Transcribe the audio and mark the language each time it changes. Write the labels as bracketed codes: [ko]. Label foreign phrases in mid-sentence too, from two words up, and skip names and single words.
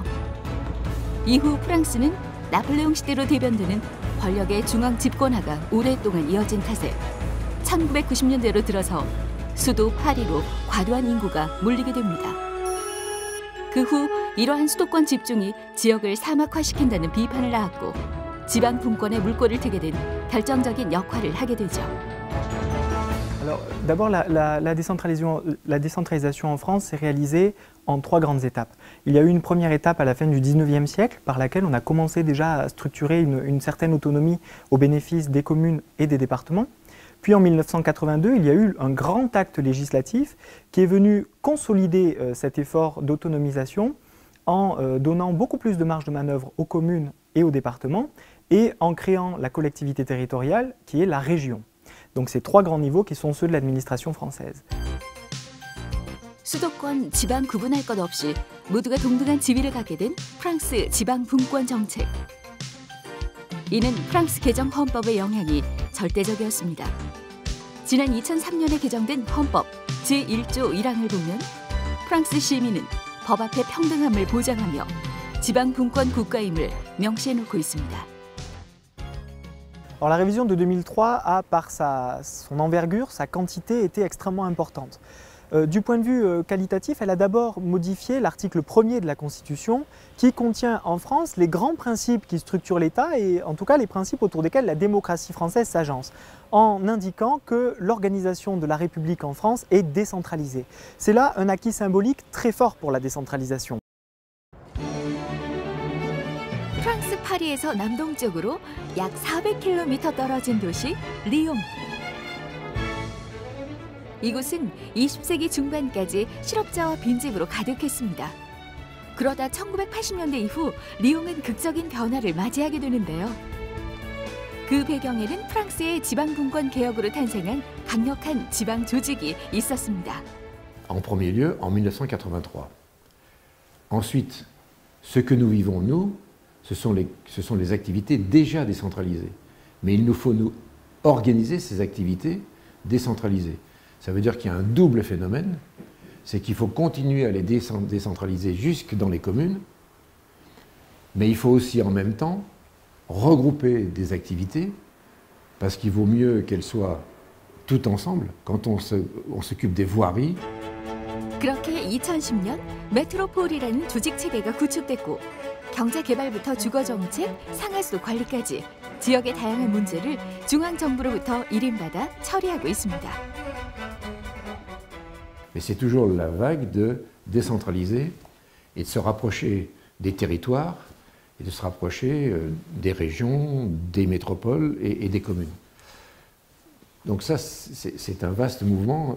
[ko] 이후 프랑스는 나폴레옹 시대로 대변되는 권력의 중앙 집권화가 오랫동안 이어진 탓에 1990년대로 들어서 수도 파리로 과도한 인구가 몰리게 됩니다. 그 후 이러한 수도권 집중이 지역을 사막화시킨다는 비판을 낳았고 지방 분권의 물꼬를 트게 된 결정적인 역할을 하게 되죠. [fr] Alors, d'abord, la décentralisation en France s'est réalisée en 3 grandes étapes. Il y a eu une première étape à la fin du 19e siècle par laquelle on a commencé déjà à structurer une certaine autonomie au bénéfice des communes et des départements. Puis en 1982, il y a eu un grand acte législatif qui est venu consolider cet effort d'autonomisation en donnant beaucoup plus de marge de manœuvre aux communes et aux départements et en créant la collectivité territoriale qui est la région. Donc ces 3 grands niveaux qui sont ceux de l'administration française. [ko] 수도권, 지방 구분할 것 없이 모두가 동등한 지위를 갖게 된 프랑스 지방 분권 정책. 이는 프랑스 개정 헌법의 영향이 절대적이었습니다. 지난 2003년에 개정된 헌법 제1조 1항을 보면 프랑스 시민은 법 앞에 평등함을 보장하며 지방 분권 국가임을 명시해놓고 있습니다. [fr] Alors la révision de 2003 a, par son envergure, sa quantité, été extrêmement importante. Du point de vue qualitatif, elle a d'abord modifié l'article 1er de la Constitution qui contient en France les grands principes qui structurent l'État et en tout cas les principes autour desquels la démocratie française s'agence, en indiquant que l'organisation de la République en France est décentralisée. C'est là un acquis symbolique très fort pour la décentralisation. [ko] 프랑스 파리에서 남동쪽으로 약 400km 떨어진 도시 리옹. 이곳은 20세기 중반까지 실업자와 빈집으로 가득했습니다. 그러다 1980년대 이후 리옹은 극적인 변화를 맞이하게 되는데요. 그 배경에는 프랑스의 지방분권 개혁으로 탄생한 강력한 지방 조직이 있었습니다. [fr] En premier lieu, en 1983. Ensuite, Ce que nous vivons, nous, ce sont les activités déjà décentralisées. Mais il nous faut nous organiser ces activités décentralisées. Ça veut dire qu'il y a un double phénomène, c'est qu'il faut continuer à les décentraliser jusque dans les communes, mais il faut aussi en même temps regrouper des activités, parce qu'il vaut mieux qu'elles soient toutes ensemble quand on s'occupe des voiries. [ko] 그렇게 2010년 메트로폴이라는 조직 체계가 구축됐고 경제 개발부터 주거 정책, 상하수 관리까지 지역의 다양한 문제를 중앙 정부로부터 일임받아 처리하고 있습니다. [fr] Mais c'est toujours la vague de décentraliser et de se rapprocher des territoires et de se rapprocher des régions, des métropoles et des communes. Donc ça, c'est un vaste mouvement.